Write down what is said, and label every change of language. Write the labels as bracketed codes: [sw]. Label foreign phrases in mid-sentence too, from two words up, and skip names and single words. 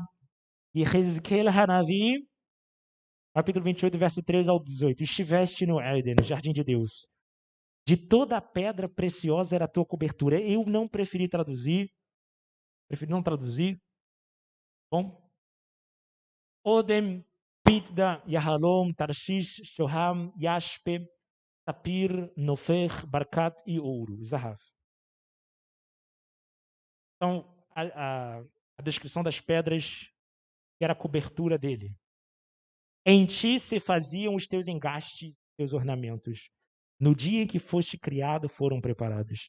[pt] E Ezequiel Hanavi, capítulo 28, verso 13 ao 18. Estiveste no Éden, no jardim de Deus. De toda a pedra preciosa era a tua cobertura. Eu não preferi não traduzir. Bom. [he] אודם, פטדה, יהלום, תרשיש, שהם, ישפה, ספיר, נפך, ברקת [pt] e Ouro, [he] Zahav. [pt] Então, a descrição das pedras que era a cobertura dele. Em ti se faziam os teus engastes, teus ornamentos. No dia em que foste criado, foram preparados.